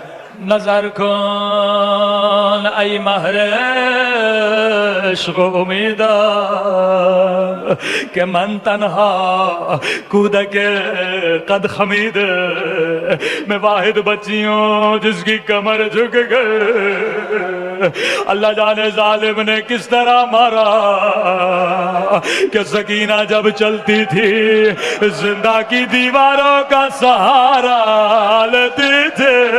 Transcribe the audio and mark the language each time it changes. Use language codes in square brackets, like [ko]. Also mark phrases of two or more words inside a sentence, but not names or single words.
[fa] نظر کن ای مهر عشق و امیدم که من تنها کودک قد خمید [ur] میں واحد بچی ہوں جس کی کمر جھک گئے. اللہ جانے ظالم نے کس طرح مارا کہ سکینہ جب چلتی تھی زندہ کی دیواروں کا سہارا لیتی تھی.